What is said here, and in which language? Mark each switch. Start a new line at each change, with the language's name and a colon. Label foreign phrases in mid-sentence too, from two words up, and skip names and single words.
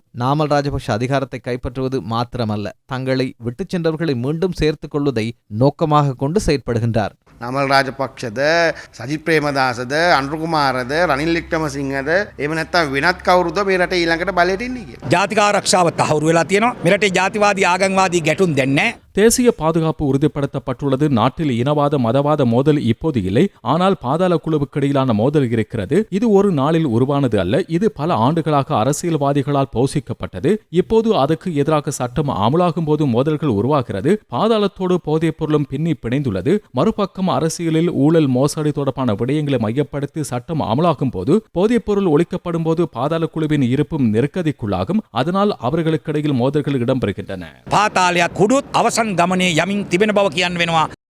Tamil: நாமல் ராஜபக்ஷ அதிகாரத்தை கைப்பற்றுவது மாத்திரமல்ல, தங்களை விட்டுச் சென்றவர்களை மீண்டும் சேர்த்துக் கொள்வதை நோக்கமாக கொண்டு செயற்படுகின்றார்.
Sinhala: නමල් රාජපක්ෂද, සජිත් ප්‍රේමදාසද, අනුර කුමාරද, රනිල් වික්‍රමසිංහද, එහෙම නැත්නම් වෙනත් කවුරුද මේ රටේ ඊළඟට බලයට ඉන්නේ කියලා. ජාතික ආරක්ෂාව තහවුරු වෙලා තියෙනවා. මෙරටේ ජාතිවාදී ආගම්වාදී ගැටුම් දැන් නැහැ.
Tamil: தேசிய பாதுகாப்பு உறுதிப்படுத்தப்பட்டுள்ளது. நாட்டில் இனவாத மதவாத மோதல் இப்போது இல்லை. ஆனால் பாதாள குழுவுக்கு இடையிலான மோதல் இருக்கிறது. இது ஒரு நாளில் உருவானது அல்ல. இது பல ஆண்டுகளாக அரசியல்வாதிகளால் போஷிக்கப்பட்டது. இப்போது அதுக்கு எதிராக சட்டம் அமலாகும் போது மோதல்கள் உருவாகிறது. பாதாளத்தோடு போதைப் பொருளும் பின்னி பிணைந்துள்ளது. மறுபக்கம் அரசியலில் ஊழல், மோசடி தொடர்பான விடயங்களை மையப்படுத்தி சட்டம் அமலாகும் போது, போதைப் பொருள் ஒழிக்கப்படும் போது பாதாள குழுவின் இருப்பும் நெருக்கடிக்குள்ளாகும். அதனால் அவர்களுக்கிடையில் மோதல்கள் இடம்பெறுகின்றன.
Sinhala: පාතාලයක් කුඩුත් අවසන් ගමනේ යමින් තිබෙන බව කියන්න වෙනවා.